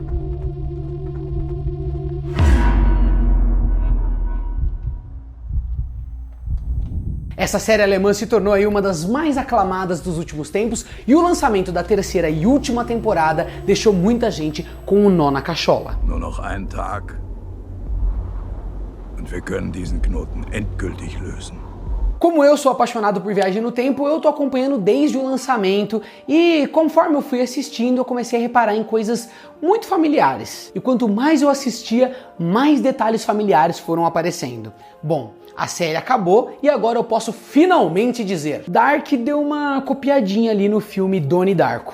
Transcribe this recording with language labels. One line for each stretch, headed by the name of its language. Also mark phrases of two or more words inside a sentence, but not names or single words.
Portuguese: Essa série alemã se tornou aí uma das mais aclamadas dos últimos tempos e o lançamento da terceira e última temporada deixou muita gente com um nó na cachola.
German: Nur noch einen Tag und wir können diesen Knoten endgültig lösen.
Portuguese: Como eu sou apaixonado por viagem no tempo, eu tô acompanhando desde o lançamento e conforme eu fui assistindo, eu comecei a reparar em coisas muito familiares. E quanto mais eu assistia, mais detalhes familiares foram aparecendo. Bom, a série acabou e agora eu posso finalmente dizer: Dark deu uma copiadinha ali no filme Donnie Darko.